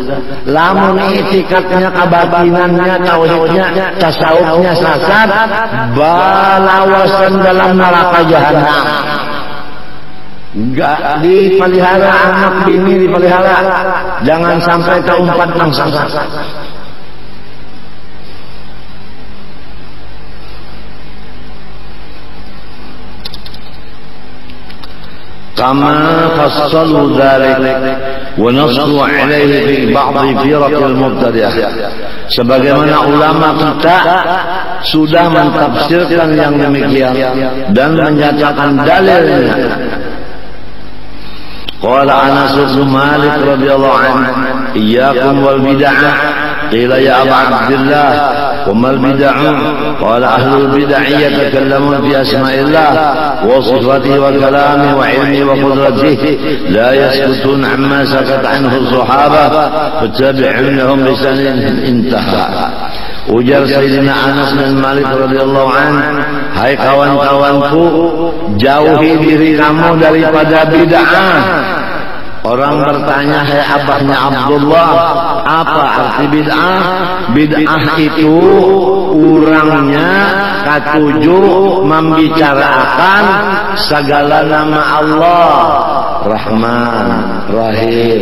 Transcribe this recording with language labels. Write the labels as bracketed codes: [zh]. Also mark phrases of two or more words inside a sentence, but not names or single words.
[bjn] Lamun itikadnya kebatinannya tauhidnya tasawufnya sesat balawasan dalam neraka jahanam. Enggak dipelihara anak bini dipelihara jangan sampai keumpat nang sesat. [ar] كما فصلوا ذلك ونصوا عليه في بعض فرق المبتدئة. [id] Sebagaimana ulama kita sudah mentafsirkan yang demikian dan menyatakan dalilnya. [ar] قال أنس بن مالك رضي الله عنه إياكم والبدعة قيل يا أبا عبد الله وما البدع قال أهل البدع يتكلمون في أسماء الله وصفاته وكلامه وعلمه وقدرته لا يسكتون عما سكت عنه الصحابة فتابعونهم بسند انتهى. [bjn] Ujar Sayyidina Anas bin Malik [ar] رضي الله عنه, [bjn] hai kawan-kawanku, jauhi diri kamu daripada bid'ah. Orang bertanya, "Hai abahnya Abdullah, apa arti bid'ah?" Bid'ah itu urangnya katuju membicarakan segala nama Allah, Rahman, Rahim.